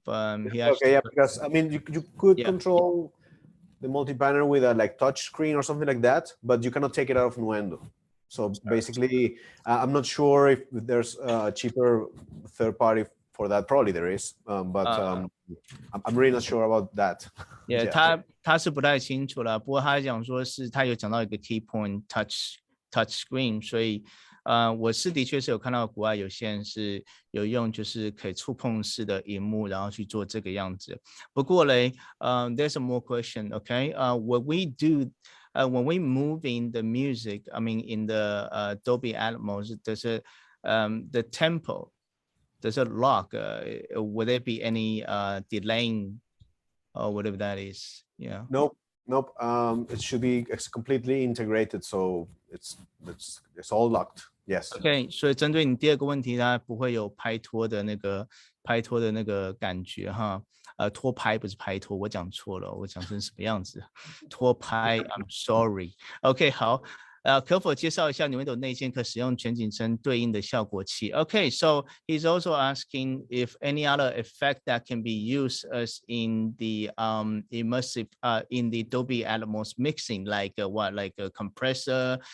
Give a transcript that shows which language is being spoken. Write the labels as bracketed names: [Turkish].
[English] Okay, yeah, because I mean, you could control the multi-panel with a like touch screen or something like that, but you cannot take it out of Nuendo. So basically, I'm not sure if there's a cheaper third party for that. Probably there is, but I'm really not sure about that. [Chinese] Yeah, 他是不太清楚了，不过他讲说是他有讲到一个 key point touch screen， 所以我是的确是有看到国外有些人是有用就是可以触碰式的萤幕，然后去做这个样子。不过嘞， [English] there's a more question, okay? What we do when we move in the music, I mean in the Dolby Atmos, there's a the tempo, there's a lock. Would there be any delaying or whatever that is? Yeah. Nope. It should be completely integrated, so it's all locked. Yes. [Chinese] OK， 所以针对你第二个问题，它不会有拍拖的那个感觉哈。拖拍不是拍拖，我讲错了，我讲成什么样子？ [English] 拖拍 ，I'm sorry。 OK， [Chinese] 好，可否介绍一下Nuendo内建可使用全景声对应的效果器 [English] ？OK， so he's also asking if any other effect that can be used as in the immersive in the Dolby Atmos mixing, like what, like a compressor?